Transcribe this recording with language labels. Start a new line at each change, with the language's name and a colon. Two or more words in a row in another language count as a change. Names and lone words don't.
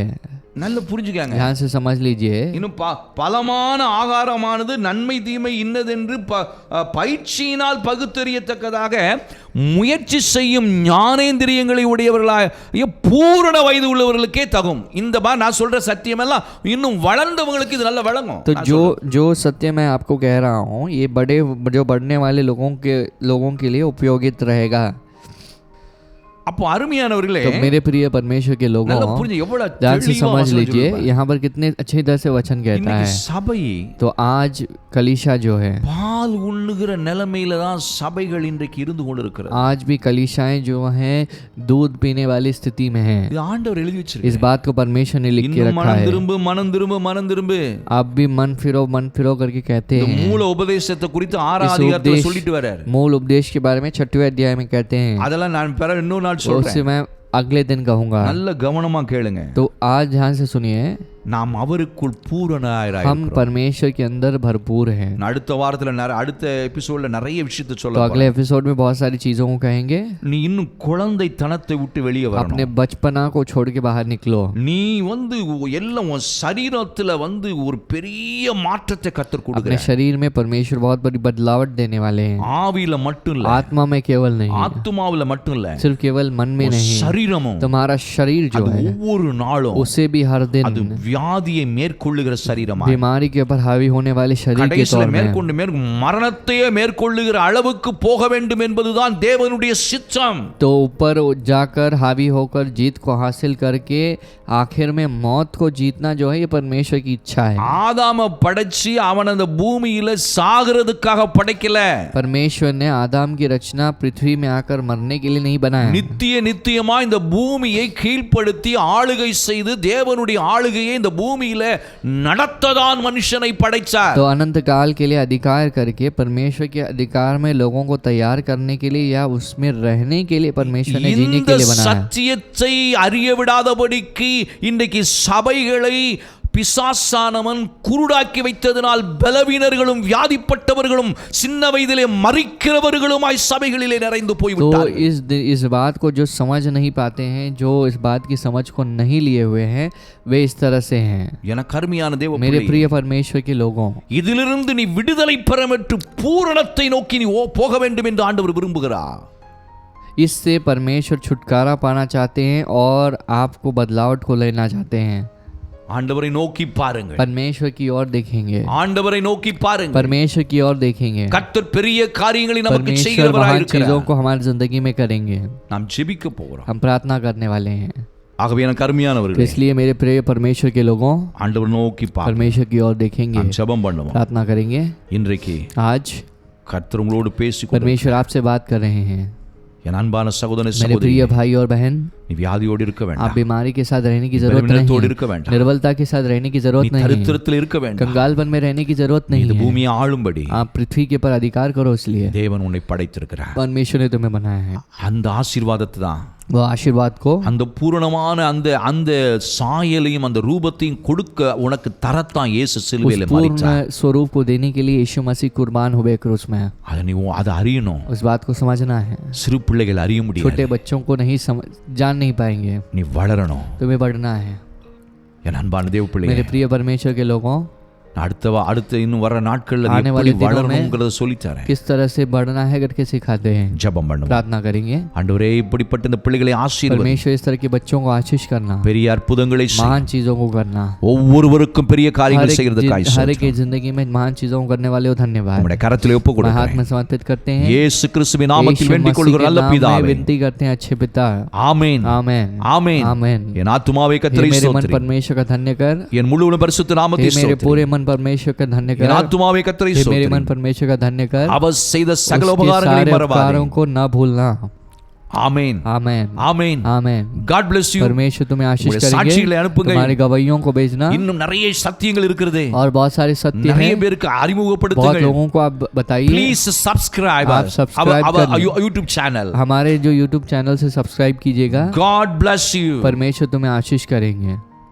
Tamil: நல்ல புரிஞ்சுக்காங்க.
Hindi: ध्यान से समझ लीजिए।
Tamil: இன்னும் பலமான ஆகாரமானது நன்மை தீமை இன்னதென்று பயிற்சியினால் பகுத்தறியத்தக்கதாக முயற்சி செய்யும் ஞானேந்திரியங்களை உடையவர்களாக பூரண வயது உள்ளவர்களுக்கே தகும். இந்த நான் சொல்ற சத்தியம் எல்லாம் இன்னும் வளர்ந்தவங்களுக்கு இது நல்ல வழங்கும்.
Hindi: तो जो सत्य मैं आपको कह रहा हूँ, ये जो बढ़ने वाले लोगों के लिए उपयोगित रहेगा।
Tamil: அப்போ அருமையானவர்களே,
Hindi: तो मेरे प्रिय परमेश्वर के लोगों, ध्यान से समझ लीजिए यहाँ पर कितने अच्छी तरह से वचन कहता है।
Tamil: சபை,
Hindi: तो आज कलीसिया जो है,
Tamil: பால் உண்ணுகிற நிலைமையில தான் சபைகள் இன்றைக்கு இருந்து கொண்டிருக்கிறது.
Hindi: आज भी कलीसियाएं जो हैं दूध पीने वाली स्थिति में हैं।
Tamil: இது ஆண்டவர் எழுதி வச்சிருக்கார்.
Hindi: इस बात को परमेश्वर ने लिख के रखा है।
Tamil: மனம் திரும்பு
Hindi: आप भी मन फिरो करके कहते हैं।
Tamil: மூல உபதேசத்தை குறித்து 6ஆம் அதிகாரத்துல சொல்லிட்டு வரார்.
Hindi: मूल उपदेश के बारे में 6वें अध्याय में कहते हैं।
Tamil: அதெல்லாம் நான் இன்னொரு நாள்
Hindi: तो उससे मैं अगले दिन कहूंगा।
Tamil: நல்ல கவனமா கேளுங்க.
Hindi: तो आज ध्यान से सुनिए,
Tamil: நாம் அவருக்குள் பூரணராய்
Hindi: हम परमेश्वर के अंदर भरपूर हैं।
Tamil: அடுத்த வாரத்துல அடுத்த எபிசோட்ல நிறைய விஷயத்தை
Hindi: तो
Tamil: சொல்ல
Hindi: अगले एपिसोड में बहुत सारी चीजों को कहेंगे।
Tamil: நீ இன்னும் குழந்தைத்தனத்தை விட்டு வெளியே வரணும்.
Hindi: अपने बचपना को छोड़ के बाहर निकलो।
Tamil: நீ எல்லாம் உன் சரீரத்துல ஒரு பெரிய மாற்றத்தை கர்த்தர்
Hindi: अपने
Tamil: கொடுக்கிறார்.
Hindi: शरीर में परमेश्वर बहुत बड़ी बदलावट देने वाले हैं।
Tamil: ஆவியில மட்டும் இல்ல,
Hindi: आत्मा में केवल नहीं,
Tamil: ஆத்துமாவில மட்டும் இல்ல,
Hindi: सिर्फ केवल मन में नहीं,
Tamil: சரீரமும்,
Hindi: तुम्हारा शरीर जो है
Tamil: ஒவ்வொரு நாளும்
Hindi: उसे भी हर दिन
Tamil: வியாதியை மேற்கொள்ளுகிற சரீரமா,
Hindi: बीमारी के ऊपर हावी होने वाले शरीर के
Tamil: கடைசில
Hindi: तौर में
Tamil: மேற்கொண்டு மரணத்தையே மேற்கொள்ளுகிற அளவுக்கு போக வேண்டும் என்பதுதான் தேவனுடைய சித்தம்.
Hindi: तो ऊपर जाकर हावी होकर जीत को हासिल करके आखिर में मौत को जीतना जो है ये परमेश्वर की इच्छा है।
Tamil: ஆதாம படைச்சு அவன் அந்த பூமியில சாகிறதுக்காக படைக்கல.
Hindi: परमेश्वर ने आदम की रचना पृथ्वी में आकर मरने के लिए नहीं बनाया।
Tamil: நித்தியமா இந்த பூமியை கீழ்ப்படுத்தி ஆளுகை செய்து தேவனுடைய ஆளுகையை இந்த பூமியில நடத்ததான் மனுஷனை படைச்சார்.
Hindi: तो अनंत काल के लिए अधिकार करके परमेश्वर के अधिकार में लोगों को तैयार करने के लिए या उसमें रहने के लिए परमेश्वर ने जीने के लिए बनाया।
Tamil: சத்தியத்தை அறிய விடாதபடிக்கு இன்றைக்கு சபைகளை பிசாசானவன் குருடாக்கி வைத்ததனால் பலவீனர்களும் வியாதிப்பட்டவர்களும் சின்ன வயதிலே மரிக்கிறவர்களுமாய் சபைகளிலே நிறைந்து
Hindi: तो
Tamil: போய்விட்டார்கள்.
Hindi: इस बात को जो समझ नहीं पाते हैं, जो इस बात की समझ को नहीं लिए हुए हैं, वे इस तरह से हैं।
Tamil: எனக்கு அருமையான தேவ
Hindi: मेरे
Tamil: பிள்ளையே,
Hindi: प्रिय परमेश्वर के लोगों,
Tamil: இதிலிருந்து நீ விடுதலை பெறமற்று பூரணத்தை நோக்கி நீ போக வேண்டும் என்று ஆண்டவர் விரும்புகிறார்.
Hindi: इससे परमेश्वर छुटकारा पाना चाहते हैं और आपको बदलावट को लेना चाहते हैं।
Tamil: ஆண்டவரை நோக்கி பாருங்கள்,
Hindi: परमेश्वर की ओर देखेंगे,
Tamil: ஆண்டவரை நோக்கி பாருங்கள்.
Hindi: परमेश्वर की ओर देखेंगे।
Tamil: கர்த்தர் பெரிய காரியங்களை நமக்கு
Hindi: परमेश्वर
Tamil: செய்கிறவராய்
Hindi: महान चीजों
Tamil: இருக்கிறார்.
Hindi: को हमारी जिंदगी में करेंगे।
Tamil: நாம் ஜெபிக்க போகிறோம்.
Hindi: हम प्रार्थना करने वाले हैं।
Tamil: ஆகவே எனக்கு
Hindi: तो
Tamil: அருமையானவர்களே,
Hindi: इसलिए मेरे प्रिय परमेश्वर के लोगों,
Tamil: ஆண்டவர் நோக்கி பாருங்கள்.
Hindi: परमेश्वर की ओर देखेंगे,
Tamil: நாம் ஜெபம் பண்ணுவோம்.
Hindi: प्रार्थना करेंगे।
Tamil: இன்றைக்கு
Hindi: आज
Tamil: கர்த்தர் உங்களோடு பேசிக்
Hindi: परमेश्वर आपसे बात कर रहे हैं।
Tamil: என் அன்பான சகோதரனே
Hindi: मेरे
Tamil: சகோதரி,
Hindi: प्रिय भाई और बहन,
Tamil: நீ வியாதியோடு இருக்க
Hindi: आप
Tamil: வேண்டாம்,
Hindi: बीमारी के साथ रहने की जरूरत
Tamil: பலவீனத்தோடு
Hindi: नहीं
Tamil: இருக்க
Hindi: है,
Tamil: வேண்டாம்,
Hindi: निर्बलता के साथ रहने की
Tamil: நீ
Hindi: जरूरत नहीं है,
Tamil: தரித்திரத்தில் இருக்க வேண்டாம்.
Hindi: कंगालपन में रहने की जरूरत
Tamil: நீ
Hindi: नहीं
Tamil: இந்த
Hindi: है।
Tamil: பூமியை ஆளும்படி
Hindi: आप पृथ्वी के पर अधिकार करो, इसलिए
Tamil: தேவன் உன்னை படைத்திருக்கிறார்.
Hindi: परमेश्वर ने तुम्हें बनाया है।
Tamil: அந்த ஆசீர்வாதத்தை தான்,
Hindi: वो आशीर्वाद को,
Tamil: அந்த பூரணமான அந்த அந்த சாயலையும் அந்த ரூபத்தையும் கொடுக்க உனக்கு தரத்தான் இயேசு
Hindi: उस
Tamil: சிலுவையிலே
Hindi: पूर्ण
Tamil: மரித்தார்.
Hindi: स्वरूप को देने के लिए यीशु मसीह कुर्बान हुए क्रूस में।
Tamil: அதை அறியணும்.
Hindi: उस बात को समझना है।
Tamil: சிறு பிள்ளைகள் அறிய முடியாது.
Hindi: छोटे बच्चों को नहीं जान नहीं पाएंगे,
Tamil: நீ வளரணும்.
Hindi: तुम्हें बढ़ना है।
Tamil: என் அன்பான தேவ பிள்ளையே,
Hindi: मेरे प्रिय परमेश्वर के लोगों,
Tamil: அடுத்த இன்னும் வர நாட்கள்ல
Hindi: आने
Tamil: எப்படி
Hindi: वाले दिनों में
Tamil: வளரணும்ங்கறத சொல்லி தரேன்.
Hindi: किस तरह से बढ़ना है करके सिखाते हैं।
Tamil: ஜெபம் பண்ணுவோம்.
Hindi: प्रार्थना करेंगे।
Tamil: ஆண்டவரே, இப்படிப்பட்ட இந்த பிள்ளைகளை ஆசீர்வதி.
Hindi: परमेश्वर इस तरह के बच्चों को आशीष करना,
Tamil: பெரிய அற்புதங்களை செய்.
Hindi: महान चीजों को करना,
Tamil: ஒவ்வொருவருக்கும் பெரிய காரியங்களை செய்கிறதுக்காய்
Hindi: हर एक की जिंदगी में महान चीजों को करने वाले हो धन्यवाद।
Tamil: உம்முடைய கரத்திலே ஒப்பு
Hindi: मैं हाथ
Tamil: கொடுக்கிறேன்.
Hindi: में समर्पित करते हैं।
Tamil: இயேசு கிறிஸ்துவின் நாமத்தில்
Hindi: यीशु
Tamil: வேண்டிக்
Hindi: मसीह
Tamil: கொள்கிற
Hindi: के
Tamil: நல்ல
Hindi: नाम में
Tamil: பிதாவே,
Hindi: विनती करते हैं, अच्छे पिता।
Tamil: ஆமென்,
Hindi: आमेन,
Tamil: ஆமென்.
Hindi: आमेन।
Tamil: என் ஆத்துமாவே
Hindi: हे
Tamil: கர்த்தரை
Hindi: मेरे मन
Tamil: ஸ்தோத்திரி.
Hindi: परमेश्वर का धन्य कर,
Tamil: என் முழு பரிசுத்த
Hindi: हे
Tamil: நாமத்தை
Hindi: मेरे
Tamil: ஸ்தோத்திரி.
Hindi: पूरे मन परमेश्वर का धन्य
Tamil: என்
Hindi: कर,
Tamil: ஆத்துமாவே கர்த்தரை
Hindi: हे मेरे मन
Tamil: ஸ்தோத்திரி.
Hindi: परमेश्वर का धन्य कर,
Tamil: அவர் செய்த சகல
Hindi: उसके
Tamil: உபகாரங்களை
Hindi: सारे
Tamil: மறவாதே.
Hindi: उपकारों को न भूलना।
Tamil: ஆமென்,
Hindi: आमेन,
Tamil: ஆமென்.
Hindi: आमेन।
English: God bless you.
Hindi: परमेश्वर तुम्हें आशीष
Tamil: உங்களுடைய சாட்சிகளை
Hindi: करेंगे,
Tamil: அனுப்புங்க.
Hindi: तुम्हारे गवाहियों को भेजना,
Tamil: இன்னும் நிறைய சத்தியங்கள் இருக்கிறது.
Hindi: और बहुत सारे सत्य
Tamil: நிறைய
Hindi: हैं,
Tamil: பேருக்கு
Hindi: बहुत
Tamil: அறிமுகப்படுத்துங்கள்.
Hindi: लोगों को आप बताइए।
English: Please subscribe
Hindi: आप
English: us. subscribe our
Hindi: कर लो।
English: YouTube channel.
Hindi: हमारे जो YouTube चैनल से सब्सक्राइब कीजिएगा।
English: God bless you.
Hindi: परमेश्वर तुम्हें आशीष करेंगे।